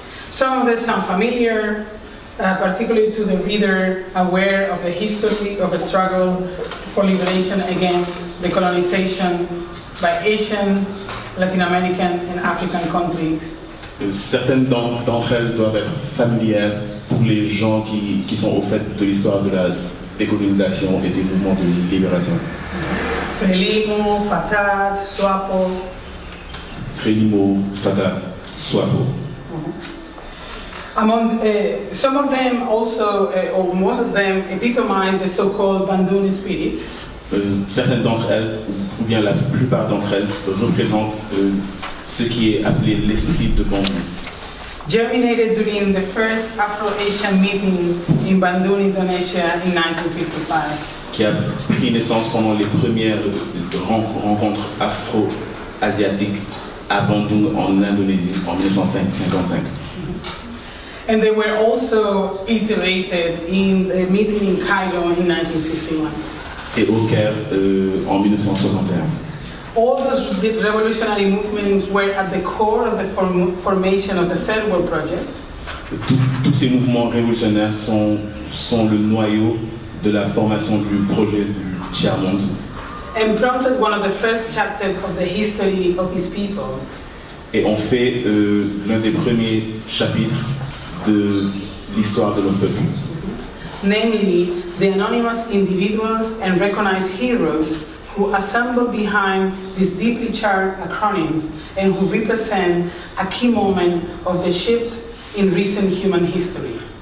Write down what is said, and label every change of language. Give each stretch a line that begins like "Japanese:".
English: Some of them sound familiar, particularly to the reader aware of the history of a struggle for liberation against the colonization by Asian, Latin American, and African countries.
French: Certaines d'entre elles doivent être familières pour les gens qui sont au fait de l'histoire de la décolonisation et des mouvements de libération.
English: Frelimo, Fatah, Swapo.
French: Frelimo, Fatah, Swapo.
English: Among some of them also, or most of them, epitomize the so-called Bandung spirit.
French: Certaines d'entre elles, ou bien la plupart d'entre elles, représentent ce qui est appelé l'esprit de Bandung.
English: Germinated during the first Afro-Asian meeting in Bandung, Indonesia in 1955.
French: Qui a pris naissance pendant les premières rencontres afro-asiatiques à Bandung en Indonésie en 1955.
English: And they were also iterated in the meeting in Cairo in 1961.
French: Et au Caire en 1961.
English: All those revolutionary movements were at the core of the formation of the Third World Project.
French: Tous ces mouvements révolutionnaires sont le noyau de la formation du projet du tiers-monde.
English: And prompted one of the first chapters of the history of his people.
French: Et on fait l'un des premiers chapitres de l'histoire de notre peuple.
English: Namely, the anonymous individuals and recognized heroes who assemble behind these deeply charged acronyms and who represent a key moment of the shift in recent human history.